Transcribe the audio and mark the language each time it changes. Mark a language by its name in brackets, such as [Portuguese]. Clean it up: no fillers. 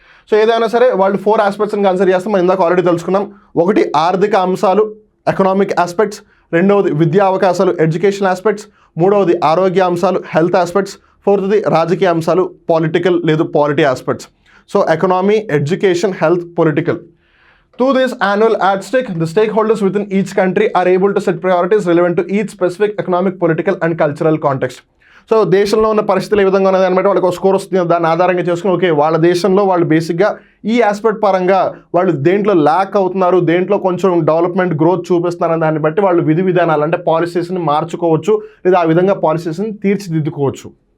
[Telugu] So ఏదైనా సరే వాళ్ళు 4 ఆస్పెక్ట్స్ని కన్సిడర్ చేస్తాం. మనం ఇందాక ఆల్రెడీ తెలుసుకున్నాం. ఒకటి ఆర్థిక అంశాలు, ఎకనామిక్ ఆస్పెక్ట్స్. రెండవది విద్యా అవకాశాలు, ఎడ్యుకేషన్ ఆస్పెక్ట్స్. మూడవది ఆరోగ్య అంశాలు, హెల్త్ ఆస్పెక్ట్స్. ఫోర్త్ది రాజకీయ అంశాలు, పొలిటికల్ లేదు polity aspects. So economy, education, health, political. [English] Through this annual yardstick, the stakeholders within each country are able to set priorities relevant to each specific economic, political and cultural context. [Telugu] So దేశంలో ఉన్న పరిస్థితులు ఏ విధంగా ఉన్నది అనమాట, వాళ్ళకి ఒక score వస్తుంది, దాన్ని ఆధారంగా చేసుకుని ఓకే వాళ్ళ దేశంలో వాళ్ళు బేసిక్గా ఈ ఆస్పెక్ట్ పరంగా వాళ్ళు దేంట్లో ల్యాక్ అవుతున్నారు, దేంట్లో కొంచెం డెవలప్మెంట్ గ్రోత్ చూపిస్తున్నారని దాన్ని బట్టి వాళ్ళు విధి విధానాలు అంటే పాలసీస్ని మార్చుకోవచ్చు, లేదా ఆ విధంగా పాలసీస్ని తీర్చిదిద్దుకోవచ్చు.